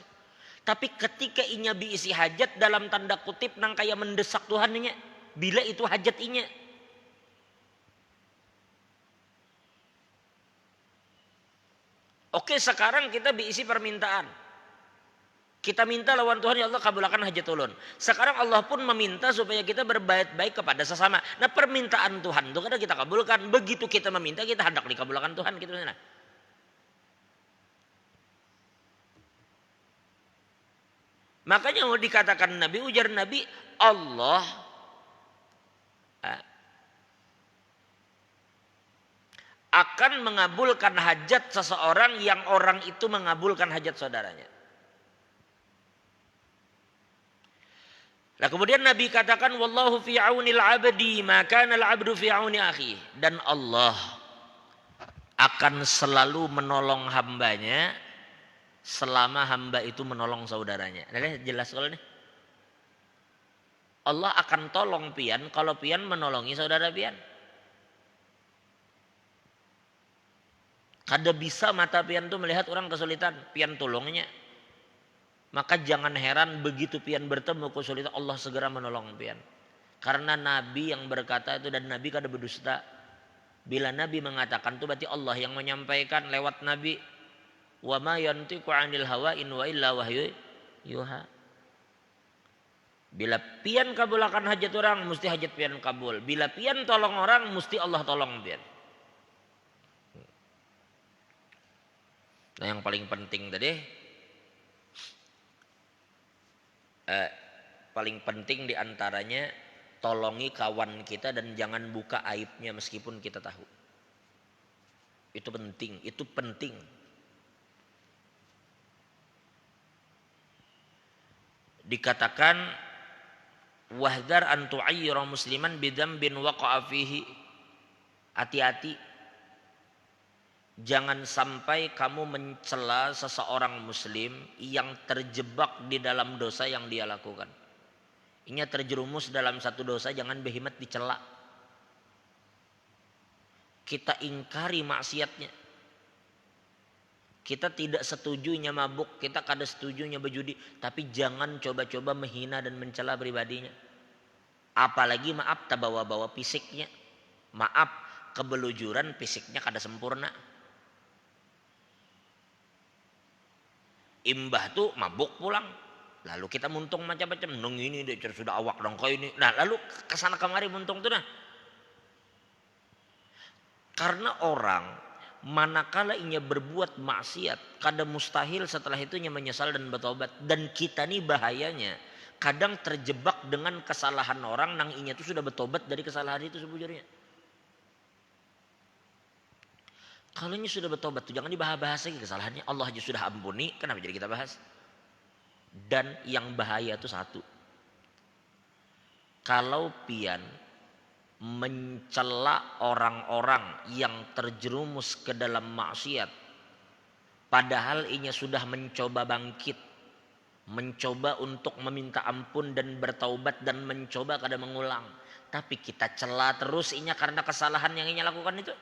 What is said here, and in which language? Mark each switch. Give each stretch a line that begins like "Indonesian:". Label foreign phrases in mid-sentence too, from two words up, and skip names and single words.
Banjar: Tapi ketika inya diisi hajat dalam tanda kutip nang kayak mendesak Tuhan inya, bila itu hajat inya.
Indonesian: Oke, sekarang kita diisi permintaan.
Banjar: Kita minta lawan Tuhan, ya Allah kabulkan hajat ulun.
Indonesian: Sekarang Allah pun meminta supaya kita berbuat baik kepada sesama. Nah, permintaan Tuhan itu kadang kita kabulkan. Begitu kita meminta, kita hendak dikabulkan Tuhan gitu. Makanya mau dikatakan Nabi, ujar Nabi, Allah akan mengabulkan hajat seseorang yang orang itu mengabulkan hajat saudaranya. Nah, kemudian Nabi katakan
Arabic: والله في عون العبد ما كان العبد في عون أخيه,
Indonesian: dan Allah akan selalu menolong hambanya selama hamba itu menolong saudaranya. Nah, jelas kalau nih.
Banjar: Allah akan tolong pian kalau pian menolongi saudara pian. Kada bisa mata pian tuh melihat orang kesulitan, pian tolongnya. Maka jangan heran begitu pian bertemu kesulitan, Allah segera menolong pian. Karena Nabi yang berkata itu, dan Nabi kada berdusta.
Indonesian: Bila Nabi mengatakan itu berarti Allah yang menyampaikan lewat Nabi.
Arabic: وما ينطق عن الهوى إن هو إلا وحي يوحى.
Banjar: Bila pian kabulakan hajat orang, mesti hajat pian kabul. Bila pian tolong orang, mesti Allah tolong pian.
Indonesian: Nah, yang paling penting tadi, paling penting diantaranya tolongi kawan kita dan jangan buka aibnya meskipun kita tahu. Itu penting, itu penting.
Arabic: Dikatakan واحذر أن تعير مسلما بذنب وقع فيه.
Indonesian: Hati-hati, jangan sampai kamu mencela seseorang muslim yang terjebak di dalam dosa yang dia lakukan.
Banjar: Ini terjerumus dalam satu dosa, jangan behimat dicela.
Indonesian: Kita ingkari maksiatnya. Kita tidak setujunya mabuk, kita kada setujunya berjudi, tapi jangan coba-coba menghina dan mencela pribadinya. Apalagi maaf tak bawa-bawa fisiknya. Maaf,
Banjar: kebelujuran fisiknya kada sempurna. Imbah tuh mabuk pulang, lalu kita muntung macam-macam, nong ini dia sudah awak dong kau ini. Nah, lalu kesana kemari muntung tuh nah.
Indonesian: Karena orang manakala inya berbuat maksiat, kadang mustahil setelah itu inya menyesal dan bertobat.
Banjar: Dan kita nih bahayanya, kadang terjebak dengan kesalahan orang nang inya tuh sudah bertobat dari kesalahan itu sebujurnya. Kalau inya sudah bertobat tuh jangan dibahas-bahas lagi kesalahannya.
Indonesian: Allah aja sudah ampuni, kenapa jadi kita bahas? Dan yang bahaya tuh satu, kalau pian mencela orang-orang yang terjerumus ke dalam maksiat, padahal inya sudah mencoba bangkit, mencoba untuk meminta ampun dan bertaubat dan mencoba kada mengulang, tapi kita cela terus inya karena kesalahan yang inya lakukan itu.